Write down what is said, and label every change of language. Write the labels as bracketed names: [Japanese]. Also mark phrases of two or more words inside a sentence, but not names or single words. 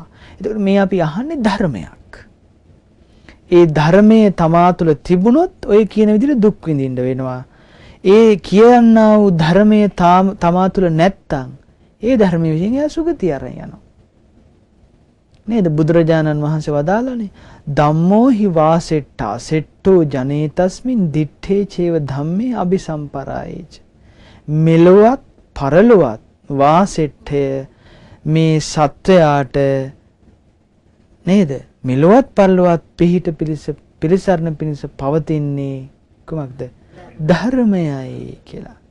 [Sinhala] එතකොට මේ අපි අහන්නේ ධර්මයක්. ඒ ධර්මයේ තමා තුළ තිබුණොත් ඔය කියන විදිහට දුක් විඳින්න වෙනවා. ඒ කියනා වූ ධර්මයේ තමා තුළ නැත්තම් ඒ ධර්මයේ විසින් එයා සුගතිය අරන් යනවා. නේද? බුදුරජාණන් වහන්සේ වදාළනේ [Pali] ධම්මෝ හි වාසෙට්ටා සෙට්ටෝ ජනේතස්මින් දිත්තේ චේව ධම්මේ අபிසම්පරායේච. [Sinhala] මෙලොවත් පරලොවත් වාසෙට්ඨය මේ සත්වයාට නේද? මෙලොවත් පරලොවත් පිහිට පිළිසරණ පිණිස පවතින්නේ කොහොමද? ධර්මයයි කියලා.